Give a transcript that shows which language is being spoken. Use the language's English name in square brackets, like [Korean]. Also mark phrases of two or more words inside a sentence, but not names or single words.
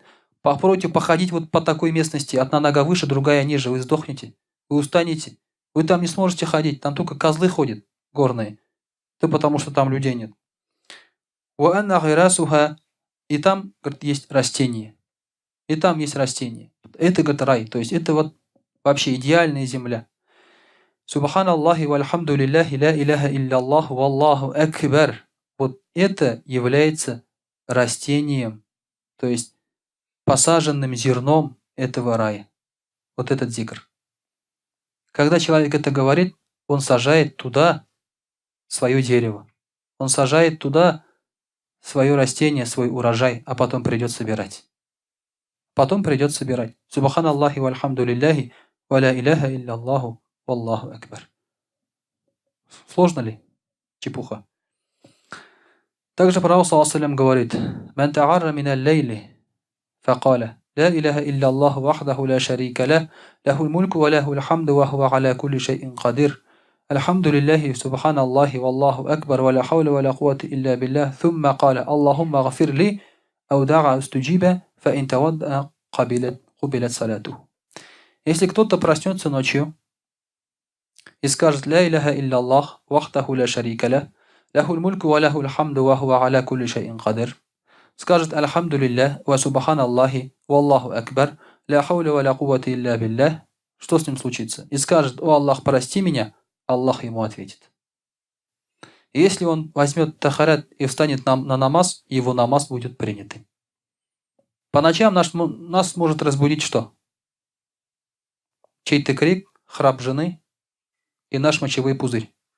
[Russian] Попробуйте походить вот по такой местности, одна нога выше, другая ниже, вы сдохнете, вы устанете, вы там не сможете ходить, там только козлы ходят горные, то потому что там людей нет. И там, говорит, есть растения. И там есть растения. Это, говорит, рай. То есть это вот вообще идеальная земля. [Arabic] سبحان الله والحمد لله لا إله إلا الله والله أكبر. [Russian] Вот это является растением, то есть посаженным зерном этого рая. Вот этот зикр. Когда человек это говорит, он сажает туда свое дерево. Он сажает туда свое растение, свой урожай, а потом придет собирать. Потом придет собирать. [Arabic] سبحان الله والحمد لله ولا إله إلا الله والله أكبر. [Russian] Сложно ли? Чепуха. Также пророк саллаллаху говорит: [Arabic] «من تعار من الليل فقال لا إله إلا الله وحده لا شريك له له الملك وله الحمد وهو على كل شيء قدير. الحمد لله سبحان الله والله أكبر ولا حول ولا قوة إلا بالله. ثم قال اللهم اغفر لي أو دعا استجيب فإن توضأ قبلت صلاته». [Russian] Если кто-то проснется ночью и скажет: [Arabic] «لا إله إلا الله وحده لا شريك له له الملك وله الحمد وهو على كل شيء قدير», скажет: «الحمد لله وسبحان الله والله أكبر لا حول ولا قوة إلا بالله», [Russian] что с ним случится? И скажет: «О Аллах, прости меня», Аллах ему ответит. И если он возьмет тахарат и встанет на намаз, его намаз будет принятым. По ночам нас может разбудить что? Чей-то крик, храп жены и наш мочевой пузырь.